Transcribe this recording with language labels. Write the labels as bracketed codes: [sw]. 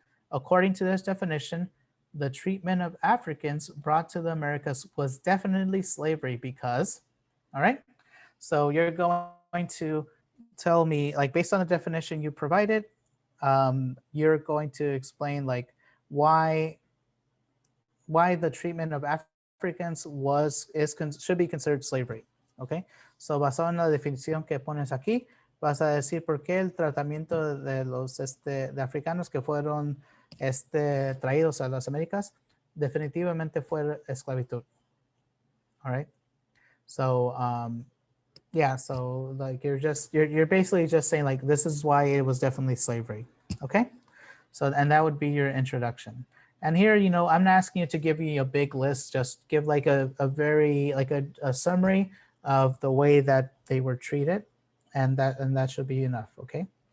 [en] According to this definition, the treatment of Africans brought to the Americas was definitely slavery because, all right? So you're going to tell me, like based on the definition you provided, you're going to explain like why the treatment of Africans should be considered slavery, okay? [es] So basado en la definición que pones aquí, vas a decir por qué el tratamiento de los de africanos que fueron traídos a las Américas definitivamente fue esclavitud. [en] All right. So yeah, so like you're basically just saying like this is why it was definitely slavery. Okay. So and that would be your introduction. And here, you know, I'm not asking you to give me a big list, just give like a very like a summary of the way that they were treated, and that should be enough, okay?